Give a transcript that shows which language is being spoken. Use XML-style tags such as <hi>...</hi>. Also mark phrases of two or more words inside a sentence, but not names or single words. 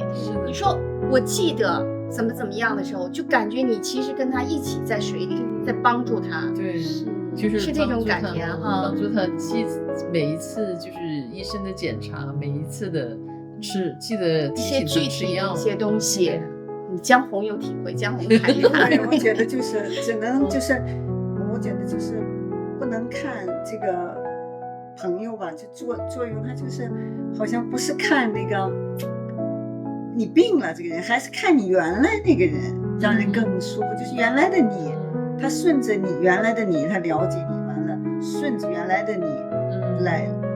<zh>你說我記得怎麼樣的時候，就感覺你其實跟他一起在水裡，在幫助他。對，就是這種感覺哈，幫助他記每一次就是醫生的檢查，每一次的記得一些具體的一些東西。江紅有體會，江紅談一談。我覺得就是只能就是，我覺得就是不能看這個朋友吧，就作用他就是好像不是看那個你病了這個人，還是看你原來那個人，讓人更舒服。就是原來的你，他順着你原來的你，他了解你，完了順着原來的你</zh>